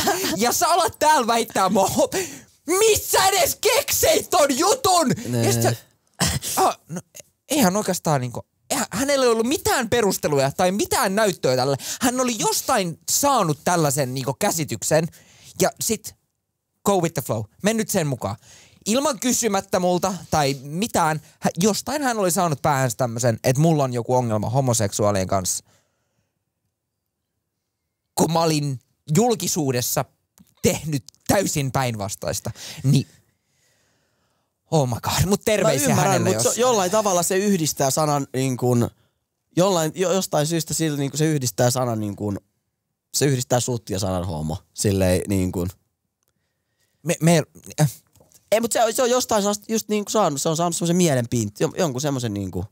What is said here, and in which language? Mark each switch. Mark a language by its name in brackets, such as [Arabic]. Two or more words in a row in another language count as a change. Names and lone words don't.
[Finnish] Ja sä alat täällä väittää mua, missä edes kekseit ton jutun? Ja sit no, eihän oikeastaan niinku, hänellä ei ollut mitään perusteluja tai mitään näyttöä tälle. Hän oli jostain saanut tällaisen niinku käsityksen ja sit [English] go with the flow. [Finnish] Mennyt sen mukaan. Ilman kysymättä multa tai mitään, jostain hän oli saanut päähänsä tämmösen, että mulla on joku ongelma homoseksuaalien kanssa. Kun mä olin julkisuudessa tehnyt täysin päinvastaista, niin [English] oh my god, [Finnish] mut terveisiä hänelle jos... Jollain tavalla se yhdistää sanan niin kuin, jostain syystä sillä niin kuin se yhdistää sanan niin kuin, se yhdistää sut ja sanan homo, silleen niin kuin. Ei, mutta se on jostain just niin kuin saanut, se on saanut semmoisen mielenpinti, jonkun semmoisen niin kuin.